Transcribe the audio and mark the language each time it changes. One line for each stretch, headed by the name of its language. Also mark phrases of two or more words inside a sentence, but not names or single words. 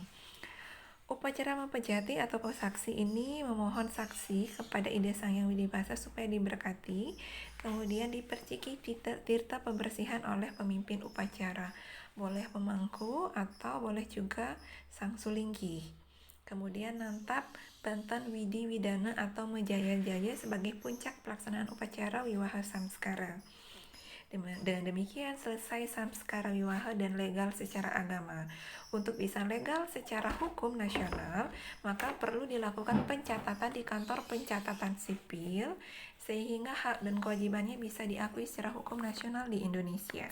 Indonesian: Upacara mempejati atau pesaksi ini memohon saksi kepada ide Sang Hyang Widiwasa supaya diberkati, kemudian diperciki tirta pembersihan oleh pemimpin upacara. Boleh pemangku atau boleh juga sang sulinggi. Kemudian nantap bantan widi widana atau mejaya-jaya sebagai puncak pelaksanaan upacara wiwaha samskara. Dengan demikian selesai samskara wiwaha dan legal secara agama. Untuk bisa legal secara hukum nasional, maka perlu dilakukan pencatatan di kantor pencatatan sipil sehingga hak dan kewajibannya bisa diakui secara hukum nasional di Indonesia.